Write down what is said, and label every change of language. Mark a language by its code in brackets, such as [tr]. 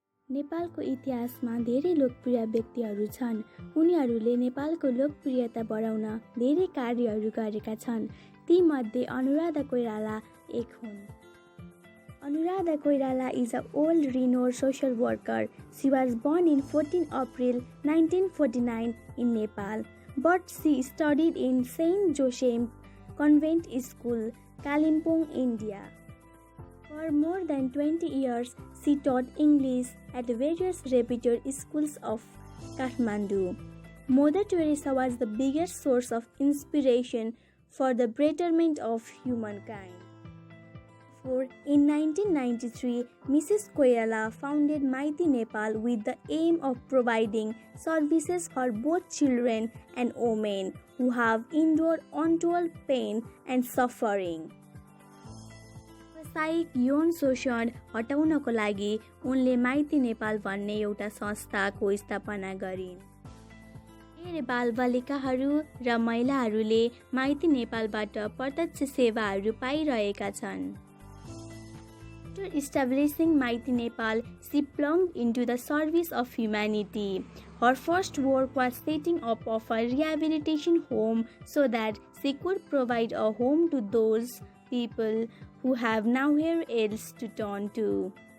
[ne] नेपालको इतिहासमा धेरै लोकप्रिय व्यक्तिहरू छन्। उनीहरूले नेपालको लोकप्रियता बढाउन धेरै कार्यहरू गरेका छन्। तीमध्ये अनुराधा कोइराला एक हुन्। [en] Anuradha Koirala is an old renowned social worker. She was born in 14 April 1949 in Nepal, but she studied in Saint Joseph Convent School, Kalimpong, India. For more than 20 years, she taught English at various reputed schools of Kathmandu. Mother Teresa was the biggest source of inspiration for the betterment of humankind. In 1993, Mrs. Koirala founded Mighty Nepal with the aim of providing services for both children and women who have endured untold pain and suffering. [ne] व्यावसायिक यौन शोषण हटाउनको लागि उनले माइती नेपाल भन्ने एउटा संस्थाको स्थापना गरिन्। धेरै बालबालिकाहरू र महिलाहरूले माइती नेपालबाट प्रत्यक्ष सेवाहरू पाइरहेका छन्। [en] After establishing Mighty Nepal, she plunged into the service of humanity. Her first work was setting up of a rehabilitation home so that she could provide a home to those people who have nowhere else to turn to.